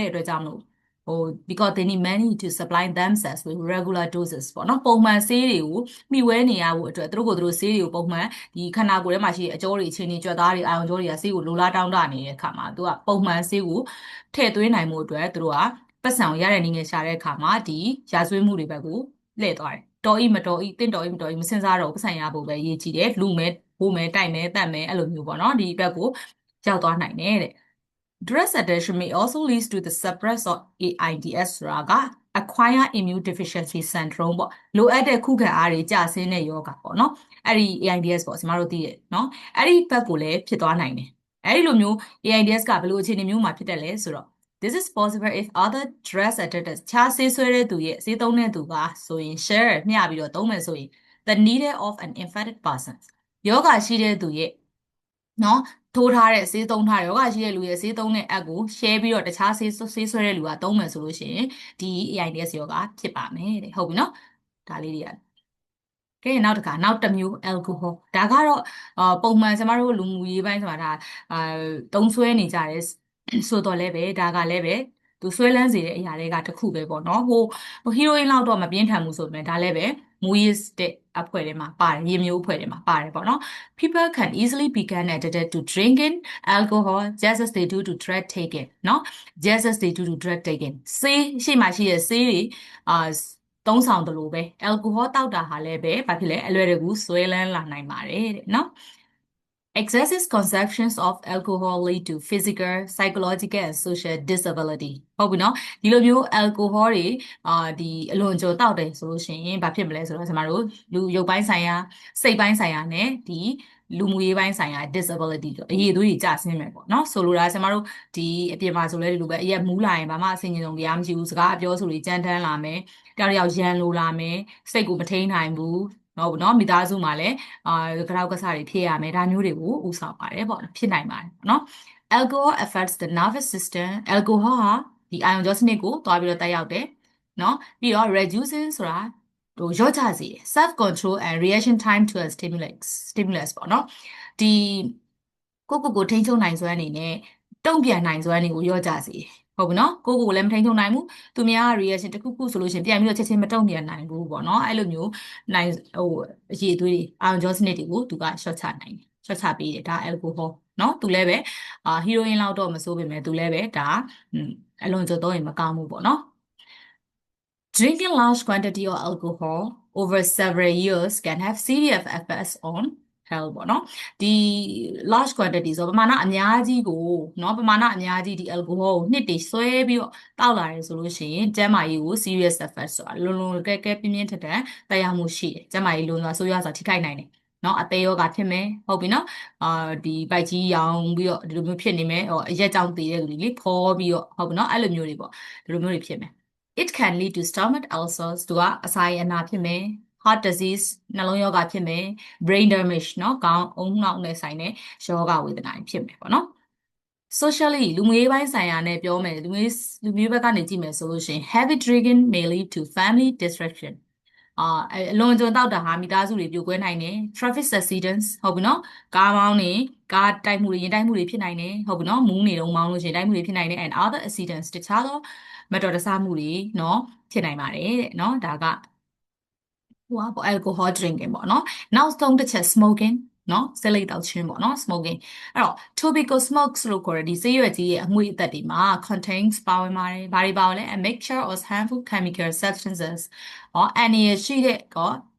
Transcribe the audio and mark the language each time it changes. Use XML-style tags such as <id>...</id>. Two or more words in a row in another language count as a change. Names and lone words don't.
<my>တဲ့အတွက်ကြောင့်မလို့</my> <en>because they need money to supply themselves with regular doses</en> <my>ပေါ့နော်ပုံမှန်ဆေးတွေကိုမှီဝဲနေရဖို့အတွက်သူတို့ဆေးတွေကိုပုံမှန်ဒီခန္ဓာကိုယ်ထဲမှာရှိတဲ့အ ကြောတွေအချင်းချင်းကြွက်သားတွေအာရုံကြောတွေကဆေးကိုလိုလားတောင်းတနေတဲ့အခါမှာသူကပုံမှန်ဆေးကိုထည့်သွင်းနိုင်မှုအတွက်သူတို့ကပတ်စံကိုရတဲ့နည်းငယ်ရှာတဲ့အခါမှာဒီရာဇဝတ်မှုတွေဘက်ကိုလှည့်သွားတယ်တော်ဤမတော်ဤတင့်တော်ဤမတော်ဤမစင်စားတော့ပတ်စံရဖို့ပဲရေးကြည့်တယ်လူမဲဘိုးမဲတိုက်မဲတတ်မဲအဲ့လိုမျိုးပေါ့နော်ဒီဘက်ကိုရောက်သွားနိုင်တယ်တဲ့</my> <en>Drug addiction may also lead to the suppress of AIDS</en> <my>ဆိုတာက</my> <en>acquired immune deficiency syndrome</en> <my>ပေါ့လိုအပ်တဲ့ခုခံအားတွေကျဆင်းတဲ့ယောဂပေါ့နော်အဲ့ ဒီ AIDS ပေါ့ကျွန်တော်တို့သိရနော်အဲ့ဒီဘက်ကိုလည်းဖြစ်သွားနိုင်တယ်အဲ့ဒီလိုမျိုး AIDS ကဘယ်လိုအခြေအနေမျိုးမှာဖြစ်တယ်လဲ ဆိုတော့</my> <en>This is possible if other drug addicts</en> <my>ခြားဆေးဆွဲတဲ့သူရဲ့ဆေးသုံးတဲ့သူကဆိုရင် share မျှပြီးတော့သုံးမယ်ဆိုရင်</my> <en>the needle of an infected person</en> <my>ယောဂရှိတဲ့သူရဲ့နော်ထိုးထားတဲ့ဆေးသုံးထားတဲ့ယောဂရှိတဲ့လူရဲ့ဆေးသုံးတဲ့အက်ကို share ပြီးတော့တခြားဆေးဆွဲတဲ့လူကသုံးမယ်ဆိုလို့ရှိရင်ဒီ AIDS ယောဂဖြစ်ပါမယ်တဲ့ဟုတ်ပြီနော်ဒါလေးတွေကကဲနောက်တစ်မျိုး alcohol ဒါကတော့ပုံမှန်ကျမတို့ လူမှုရေးပိုင်းဆိုတာဒါသုံးဆွဲနေကြတယ်ဆိုတော့လည်းပဲဒါကလည်းပဲသူဆွဲလန်းစေတဲ့အရာတွေကတစ်ခုပဲပေါ့နော်ဟိုဟီရိုအင်းလောက်တော့မပြင်းထန်ဘူးဆိုပေမဲ့ဒါလည်းပဲမူးယစ်အဖွဲ့ထဲမှာပါတယ်ရေမျိုးအဖွဲ့ထဲမှာပါတယ်ပေါ့နော်</my> <en>people can easily become addicted to drinking alcohol just as they do to drug taking</en> <my>နော်</my> <en>just as they do to drug taking</en> <my>ဆေးရှေ့မှာရှိတဲ့ဆေးတွေသုံးဆောင်တယ်လို့ပဲ alcohol တောက်တာဟာလည်းပဲဘာဖြစ်လဲအလွယ်တကူဆွဲလန်းလာနိုင်ပါတယ်တဲ့နော်</my> <en>Excessive consumptions of alcohol lead to physical, psychological and social disability</en> <my>ဟုတ်ပြီနော်ဒီလိုမျိုး alcohol တွေဒီအလွန်ကြော်တောက်တယ်ဆိုလို့ရှိရင်ဘာဖြစ်မလဲဆိုတော့ကျွန်တော်တို့လူရုပ်ပိုင်းဆိုင်ရာစိတ်ပိုင်းဆိုင်ရာနဲ့ဒီလူ မှုရေးပိုင်းဆိုင်ရာ disability တို့အရေးသွေးတွေကျဆင်းမယ်ပေါ့နော်ဆိုလိုတာကျွန်တော်တို့ဒီအပြင်မှာဆိုလဲဒီလိုပဲအရက်မူးလာရင်ဘာမှအဆင်ပြေဆုံးတရားမရှိဘူးစကားအပြောဆိုတွေကြမ်းတမ်းလာမယ်တယောက်ရန်လိုလာမယ် စိတ်ကိုမထိန်နိုင်ဘူးဟုတ်နော်မိသားစုမှာလည်းကြောက်ကစားတွေဖြစ်ရမယ်ဒါမျိုးတွေကိုဥဆောင်ပါတယ်ပေါ့ဖြစ်နိုင်ပါတယ်နော်</my> <en>alcohol affects the nervous system alcohol</en> <my>ဟာဒီအာယုံကြောစနစ်ကိုတွားပြီးတော့တိုက်ရောက်တယ်နော်ပြီးတော့ reducing ဆိုတာဟိုရော့ချစေ</my> <en>self control and reaction time to a stimulus</en> <my>ပေါ့နော်ဒီကိုထိန်းချုပ်နိုင်စွမ်းအနေနဲ့တုံ့ပြန်နိုင်စွမ်းတွေကိုရော့ချစေဟုတ်ပြီနော်ကိုလည်းမထိန်းချုပ်နိုင်ဘူးသူများ reaction တစ်ခုဆိုလို့ရှိရင်ပြန်ပြီးတော့ချက်ချင်းမတုံ့ပြန်နိုင်ဘူးပေါ့နော်အဲ့လိုမျိုးနိုင်ဟိုအရေးသွေးတွေအာရုံကြောစနစ်တွေကိုသူက short ချနိုင်တယ် short ချပေးတယ်ဒါ alcohol နော်သူလည်းပဲဟီရိုအင်းလောက်တော့မစိုးပေမဲ့သူလည်းပဲဒါအလွန်ကြုံသုံးရင်မကောင်းဘူးပေါ့နော်</my> <en>Drinking large quantity of alcohol over several years can have serious effects on health</en> <my>ပေါ့နော်ဒီ</my> <en>large quantity</en> <my>ဆိုပမာဏအများကြီးကိုเนาะပမာဏအများကြီးဒီ alcohol ကိုနှစ်တည်ဆွဲပြီးတော့တောက်လာတယ်ဆိုလို့ရှိရင်ကျန်းမာရေးကို</my> <en>serious effects</en> <my>ဆိုတာလွန်ကဲပြင်းပြင်းထန်ထန်သက်ရောက်မှုရှိတယ်ကျန်းမာရေးလွန်စွာဆိုးရွားစွာထိခို က်နိုင်တယ်เนาะအသေးရောဂါဖြစ်မယ်ဟုတ်ပြီเนาะဒီဗိုက်ကြီးရောင်ပြီးတော့ဒီလိုမျိုးဖြစ်နေမယ်အရက်ကြောင့်တည်တဲ့လူတွေလေဖောပြီးတော့ဟုတ်ပြီเนาะအဲ့လိုမျိုးတွေပေါ့ဒီလိုမျိုးတွေဖြစ်မယ်</my> <en>It can lead to stomach ulcers</en> <my>သူကအစာရအ နာဖြစ်မယ်</my> <en>heart disease</en> <my>နှလုံးရောဂါဖြစ်မယ်</my> <en>brain damage</en> <my>เนาะခေါင်းအုံနောက်နဲ့ဆိုင်တဲ့ရောဂါဝေဒနာတွေဖြစ်မယ်ပေါ့နော် socially လူမျိုးရေးပိုင်းဆိုင်ရာနဲ့ပြောမယ်လူမျိုးဘ က်ကနေကြည့်မယ်ဆိုလို့ရှိရင်</my> <en>heavy drinking may lead to family disruption</en> <my>အလွန်ကျွံတောက်တာဟာမိသားစုတွေပြိုကွဲနိုင်တယ်</my> <en>traffic accidents</en> <my>ဟုတ် ပြီနော်ကားမောင်းနေကားတိုက်မှုတွေရင်တိုက်မှုတွေဖြစ်နိုင်တယ်ဟုတ်ပြီနော်မူးနေတော့မောင်းလို့ရှိရင်တိုက်မှုတွေဖြစ်နိုင်တယ်</my> <en>and other accidents</en> <my>တခြားသောမတော်တဆမှုတွေเนาะဖြစ်နိုင်ပါတယ်တဲ့เนาะဒါကဟိုပေါ့</my> <en>alcohol drinking</en> <my>ပေါ့เนาะနောက်ဆုံးတစ်ချက် smoking เนาะဆက်လက်တောက်ခြင်းပေါ့เนาะ smoking အဲ့တော့</my> <en>tobacco smokes</en> <my>လို့ခေါ်တဲ့ဒီဆေးရွက်ကြီးရဲ့အငွေ့အသက်တွေမှာ contains ပါဝင်ပါတယ်ဘာတွေပါဝင်လဲ</my> <en>a mixture of harmful chemical substances</en> <my>အန္တရာယ်ရှိတဲ့</my>